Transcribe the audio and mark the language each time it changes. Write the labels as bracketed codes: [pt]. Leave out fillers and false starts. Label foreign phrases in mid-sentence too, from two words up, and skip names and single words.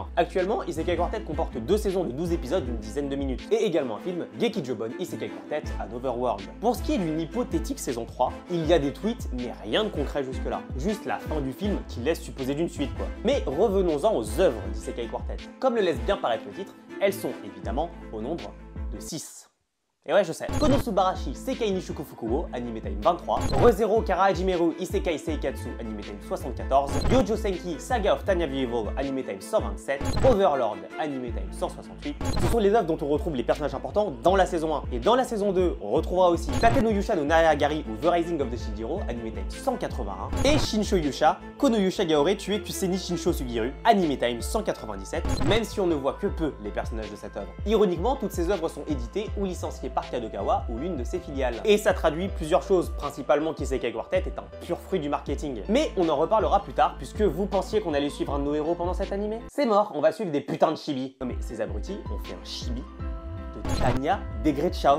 [fr] Actuellement, Isekai Quartet comporte 2 saisons de 12 épisodes d'une dizaine de minutes, et également un film, Gekijobon Isekai Quartet Another World. Pour ce qui est d'une hypothétique saison 3, il y a des tweets, mais rien de concret jusque-là. Juste la fin du film qui laisse supposer d'une suite quoi. Mais revenons-en aux œuvres d'Isekai Quartet. Comme le laisse bien paraître le titre, elles sont évidemment au nombre de 6. Et ouais, je sais. Konosubarashi Sekai ni Shukufuku Anime Time 23, Re:Zero Kara Hajimeru Isekai Seikatsu Anime Time 74, Yojo Senki Saga of Tanya the Evil Anime Time 127, Overlord Anime Time 168. Ce sont les œuvres dont on retrouve les personnages importants dans la saison 1. Et dans la saison 2, on retrouvera aussi Tate no Yusha no Naegari ou The Rising of the Shijiro Anime Time 181 et Shinsho Yusha Kono Yusha Gaore Tue Kuseni Shinsho Sugiru Anime Time 197, même si on ne voit que peu les personnages de cette œuvre. Ironiquement, toutes ces œuvres sont éditées ou licenciées par Kadokawa ou l'une de ses filiales. Et ça traduit plusieurs choses, principalement qu'Isekai Quartet est un pur fruit du marketing. Mais on en reparlera plus tard, puisque vous pensiez qu'on allait suivre un de nos héros pendant cet animé? C'est mort, on va suivre des putains de chibi. Non mais ces abrutis ont fait un chibi de Tanya Degrechauf.